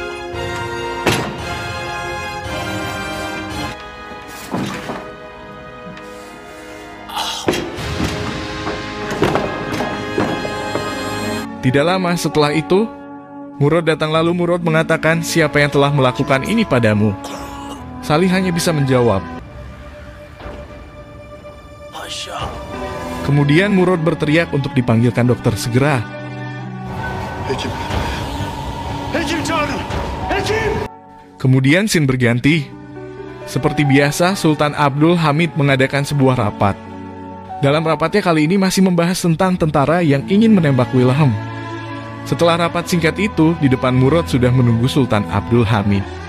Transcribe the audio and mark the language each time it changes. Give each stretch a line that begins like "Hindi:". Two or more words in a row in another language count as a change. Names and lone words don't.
Indonesian: Tidak lama setelah itu, Murad datang, lalu Murad mengatakan, siapa yang telah melakukan ini padamu? Salih hanya bisa menjawab. Kemudian Murad berteriak untuk dipanggilkan dokter segera.
Turkish: Hekim. Hekim çağırın. Hekim.
Indonesian: Kemudian scene berganti. Seperti biasa, Sultan Abdul Hamid mengadakan sebuah rapat. Dalam rapatnya kali ini masih membahas tentang tentara yang ingin menembak Wilhelm. Setelah rapat singkat itu, di depan Murad sudah menunggu Sultan Abdul Hamid.